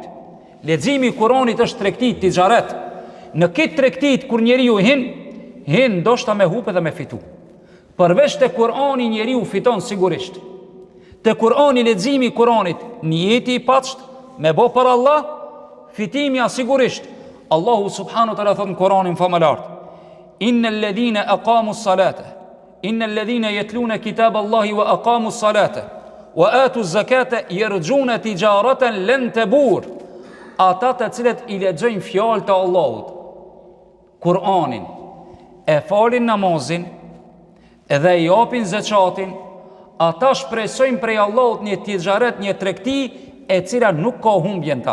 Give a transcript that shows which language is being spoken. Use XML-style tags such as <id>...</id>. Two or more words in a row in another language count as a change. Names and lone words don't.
<sq>Leximi I Kur'anit është tregti tijaret. Në këtë tregtit kur njeriu hin ndoshta me hupe dhe me fitu. Përveç te Kur'ani njeriu fiton sigurisht. Te Kur'ani leximi I Kur'anit, niyeti I paçt me bë për Allah, fitimja sigurisht. Allahu</sq> <ar>سبحانه وتعالى</ar> <sq>thot në Kur'anin famëlart:</sq> <ar>إن الذين أقاموا الصلاة إن الذين يتلون كتاب الله وأقاموا الصلاة وآتوا الزكاة يرجون تجارة لن تبور.</ar> <sq>Ata të cilët I lexojnë fjalët e Allahut, Kur'anin, e falin namazin edhe I japin zakatin, ata shpresojnë prej Allahut një tijaret, një tregti e cila nuk ka humbje në ta.</sq>